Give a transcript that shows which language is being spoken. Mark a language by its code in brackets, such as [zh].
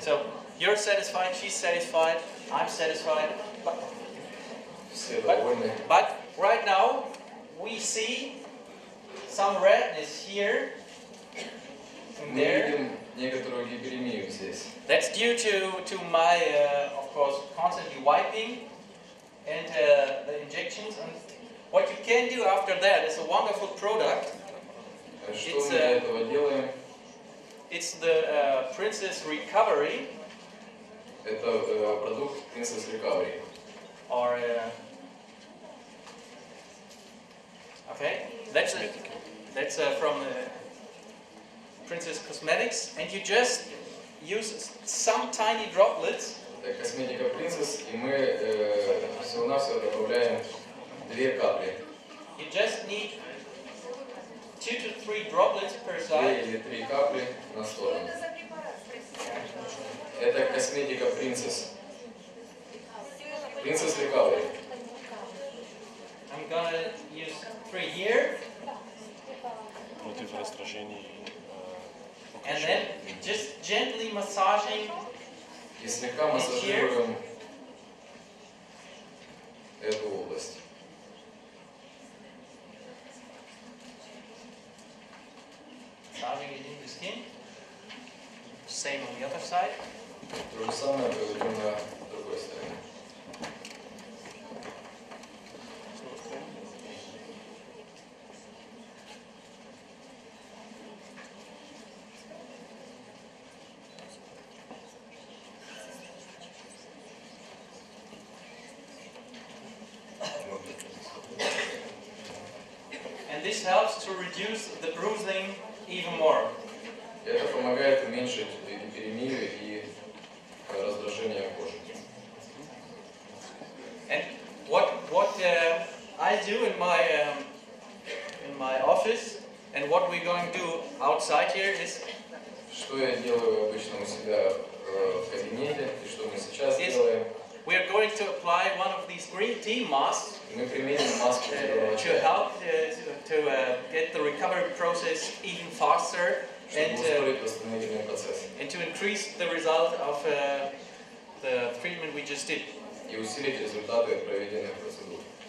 [en] So you're satisfied, she's satisfied, I'm satisfied. [ru] Все довольны. [en] But right now we see some redness here and [ru] Мы [en] there. [ru] видим некоторую гиперемию здесь. [en] That's due to my, of course, constantly wiping and the injections. And what you can do after that is a wonderful product. [ru] Что мы для этого делаем? [en] It's the Princess Recovery, [ru] Это продукт Princess Recovery. [en] or okay, that's from Princess Cosmetics, and you just use some tiny droplets. [ru] Это косметика Princess, и мы всего-навсего добавляем 2 капли. [en] You just need 2 to 3 droplets per [ru] 2 [en] side. [ru] или 3 капли на сторону. Это за препарат, спросите. Это косметика Princess. Princess Recovery. [en] I'm gonna use 3 here, [ru] Против раздражений. [en] and then just gently massaging. [ru] И слегка массажируем эту область. [en] Massaging it in the skin. Same on the other side. [ru] То же самое проведем на другой стороне. [en] And this helps to reduce the bruising even more. [ru] Это помогает уменьшить гиперемию и раздражение кожи. [en] And what I do in my office, and what we're going to do outside here is [ru] Что я делаю обычно у себя в кабинете и что мы сейчас делаем? [en] we are going to apply one of these green tea masks [ru] Мы применим маску зеленого [en] to [ru] чая, [en] help to get the recovery process even faster [ru] чтобы ускорить восстановительный процесс [en] and to increase the result of the treatment we just did. [ru] и усилить результаты проведенных процедур.